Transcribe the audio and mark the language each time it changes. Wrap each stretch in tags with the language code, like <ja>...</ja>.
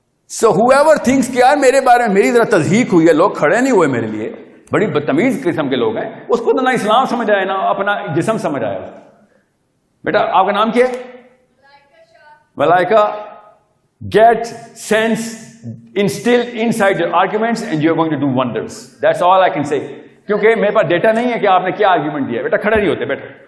<en>So whoever thinks</en> <ur>کہ یار میرے بارے میں میری ذرا تضحیق ہوئی ہے, لوگ کھڑے نہیں ہوئے میرے لیے, بڑی بدتمیز قسم کے لوگ ہیں, اس کو نہ اسلام سمجھ آئے نہ اپنا جسم سمجھ آیا. بیٹا آپ کا نام کیا ہے؟ ملائکہ.</ur> <en>Get sense instilled inside your arguments and you're going to do wonders. That's all I can say.</en> <ur>کیونکہ میرے پاس ڈیٹا نہیں ہے کہ آپ نے کیا آرگیومنٹ دیا. بیٹا کھڑے نہیں ہوتے بیٹا.</ur>